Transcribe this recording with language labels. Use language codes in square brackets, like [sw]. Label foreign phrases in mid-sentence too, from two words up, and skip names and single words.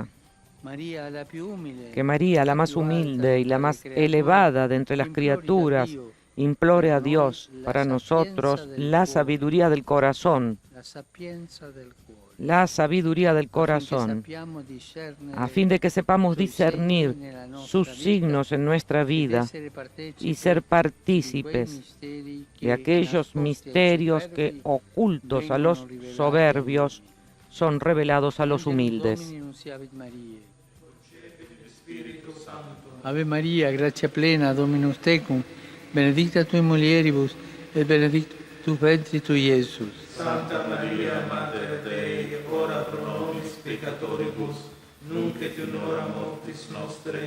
[es] Que María, la más humilde y la más elevada de entre las criaturas, implore a Dios para nosotros la sabiduría del corazón, a fin de que sepamos discernir sus signos en nuestra vida y ser partícipes de aquellos misterios que, ocultos a los soberbios, son revelados a los humildes. [la] Ave María, gracia plena, Dominus tecum, benedicta tui mulieribus, et benedictus ventris tui, Iesus. Santa Maria, Mater Dei, ora pro nobis peccatoribus, nunc et in hora mortis nostre.